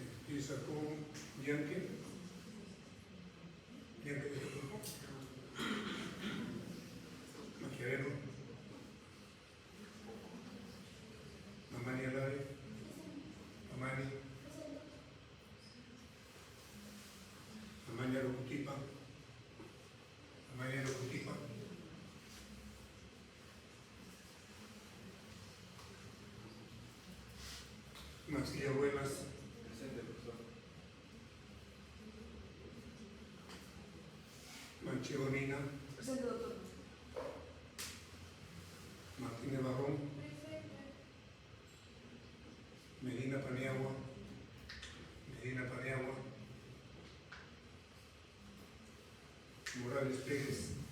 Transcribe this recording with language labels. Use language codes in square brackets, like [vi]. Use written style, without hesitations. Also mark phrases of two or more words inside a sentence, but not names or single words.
[es] Y sacó Yankee. Yankee de su grupo. Maquiavelo. Mamani Alave. Mamani. Mamani Arocutipa. Mamani Arocutipa. Maxilla Ruelas. Presente, profesor. Manchego Nina. Presente, doctor. Martínez Barrón. Medina Paniagua. Medina Paniagua. Morales Pérez.